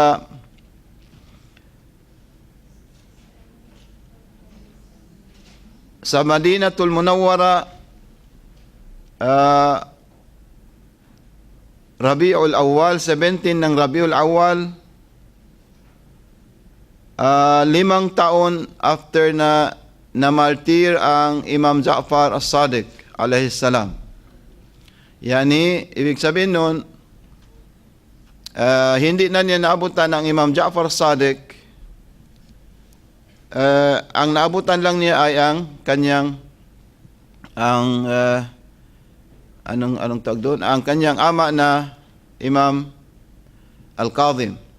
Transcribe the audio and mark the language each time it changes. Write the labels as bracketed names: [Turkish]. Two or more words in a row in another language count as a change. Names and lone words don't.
[Filipino] sa Madinatul Munawwara, Rabiul Awwal, 17 ng Rabiul Awwal, 5 taon after na namartir ang Imam Ja'far as-Sadiq [Arabic] عليه السلام. [Filipino] Yani, ibig sabihin nun, hindi na niya naabutan ng Imam Ja'far Sadiq. Ang naabutan lang niya ay ang kanyang anong tawag doon? Ang kanyang ama na Imam Al-Kadhim.